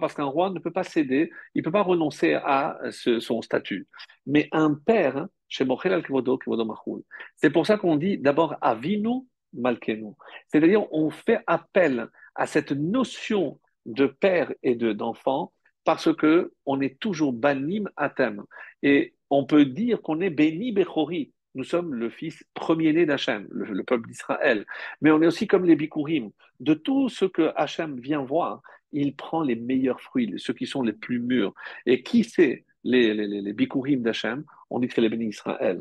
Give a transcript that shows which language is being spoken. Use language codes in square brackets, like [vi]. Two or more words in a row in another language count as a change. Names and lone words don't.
[fr] Parce qu'un roi ne peut pas céder, il ne peut pas renoncer à son statut. Mais un père, hein, chez [he] מוחל על כבודו, כבודו מחול. [fr] C'est pour ça qu'on dit d'abord Avinu Malkenu. C'est-à-dire, on fait appel à cette notion de père et d'enfant parce que on est toujours [he] בנים אתם. [fr] Et on peut dire qu'on est [he] בני בכורי. [fr] Nous sommes le fils premier-né d'Hachem, le peuple d'Israël. Mais on est aussi comme les bikurim. De tout ce que Hachem vient voir, il prend les meilleurs fruits, ceux qui sont les plus mûrs. Et qui c'est les bikurim d'Hachem? On dit que c'est les [he] בני ישראל.